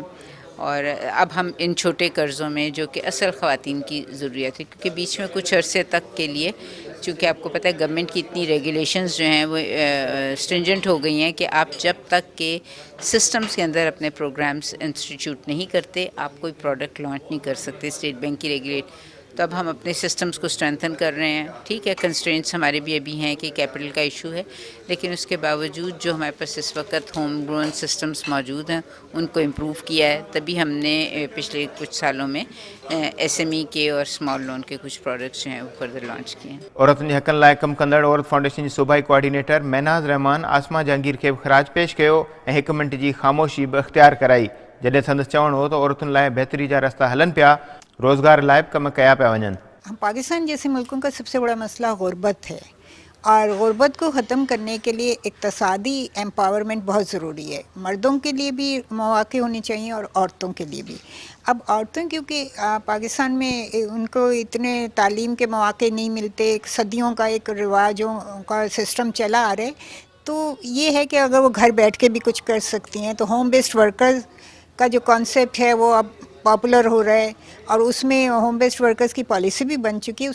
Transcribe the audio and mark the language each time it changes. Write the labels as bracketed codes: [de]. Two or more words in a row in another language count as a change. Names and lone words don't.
[ur] اور اب ہم ان چھوٹے قرضوں میں جو کہ اصل خواتین کی ضرورت ہے، کیونکہ بیچ میں کچھ عرصے تک کے لیے چونکہ آپ کو پتا ہے گورنمنٹ کی اتنی ریگولیشنز جو ہیں وہ اسٹرنجنٹ ہو گئی ہیں کہ آپ جب تک کے سسٹمز کے اندر اپنے [en] programs institute [ur] نہیں کرتے آپ کوئی [en] product launch [ur] نہیں کر سکتے. اسٹیٹ بینک کی تو اب ہم اپنے سسٹمز کو اسٹرینتھن کر رہے ہیں. ٹھیک ہے, کنسٹرینٹس ہمارے بھی ابھی ہیں کہ کیپٹل کا ایشو ہے, لیکن اس کے باوجود جو ہمارے پاس اس وقت [en] home grown [ur] سسٹمز موجود ہیں ان کو امپروو کیا ہے. تبھی ہم نے پچھلے کچھ سالوں میں ایس ایم ای کے اور [en] small loan [ur] کے کچھ پروڈکٹس جو ہیں وہ [en] further launch [ur] کیے ہیں. [sd] عورتن حقن لائے کم کندڑ عورت فاؤنڈیشن کی صوبائی کوآرڈینیٹر مہناز رحمان آسما جہانگیر کے خراج پیش کیو ऐं [ur] 1 منٹ کی خاموشی بھی اختیار کرائی [sd] जॾहिं संदसि चवणु हो त औरतुनि लाइ बहितरी जा रस्ता हलनि पिया, रोज़गार लाइ बि कम कया पिया वञनि. [ur] پاکستان جیسے ملکوں کا سب سے بڑا مسئلہ غربت ہے، اور غربت کو ختم کرنے کے لیے اقتصادی ایمپاورمنٹ بہت ضروری ہے. مردوں کے لیے بھی مواقع ہونے چاہیے اور عورتوں کے لیے بھی. اب عورتوں کیونکہ پاکستان میں ان کو اتنے تعلیم کے مواقع نہیں ملتے، صدیوں کا ایک رواجوں کا سسٹم چلا آ رہا ہے، تو یہ ہے کہ اگر وہ گھر بیٹھ کے بھی کچھ کر سکتی ہیں تو [en] home based workers [ur] کا جو کانسیپٹ ہے وہ اب پاپولر ہو رہا ہے، اور اس میں [en] home based workers [ur] کی پالیسی بھی بن چکی ہے.